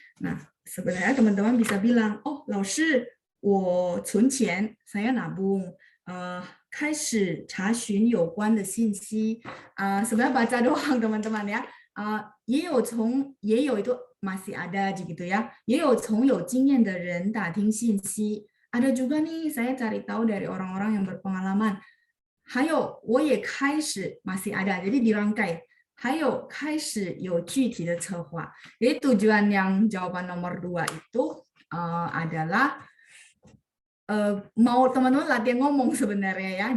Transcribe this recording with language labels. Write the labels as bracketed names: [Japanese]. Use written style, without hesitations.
[Indonesian] Nah, sebenarnya teman-teman bisa bilang, oh, [Chinese] 老师, 我存钱, [Indonesian] saya nabung, [Chinese] 开始查询有关的信息. [Indonesian] Sebenarnya baca doang teman-teman ya. 也有 itu masih ada gitu ya. [Chinese] 也有从有经验的人打听信息. [Indonesian] Ada juga nih saya cari tahu dari orang-orang yang berpengalaman. [Chinese] 还有我也开始 [Indonesian] masih ada, jadi dirangkai. [Chinese] 还有开始有具体的策划. [Indonesian] Jadi tujuan yang jawaban nomor 2 itu adalah mau teman-teman latihan ngomong sebenarnya ya.